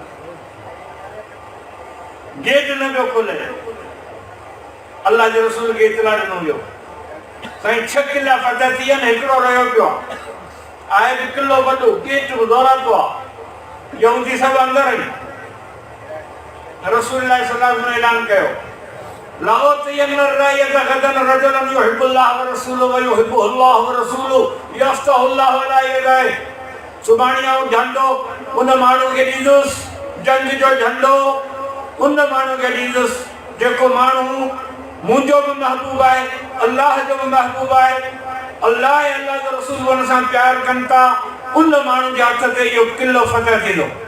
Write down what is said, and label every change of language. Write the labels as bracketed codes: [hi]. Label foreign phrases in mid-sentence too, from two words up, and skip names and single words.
[sd] गेट न पियो खोले अल्लाह जो रसूल खे इतला ॾिनो वियो साईं 6 किला फतह थी आहिनि हिकिड़ो रहियो पियो आहे बि किलो वॾो गेट बि दौरातो आहे यहूदी सभु अंदरि आहिनि रसूल [ar] صلى الله عليه وسلم [sd] ऐलान कयो [ar] لأعطين الراية غدا رجلا يحب الله ورسوله ويحبه الله ورسوله يفتح الله على يديه [sd] सुभाणे आऊं झंडो उन माण्हू खे ॾींदुसि जंग जो झंडो उन माण्हू खे ॾींदुसि जेको माण्हू मुंहिंजो बि महबूब आहे अल्लाह जो बि महबूब आहे अल्लाह ऐं अल्लाह जो रसूल हुन सां प्यार कनि था उन माण्हू जे हथ ते इहो किलो फतह थींदो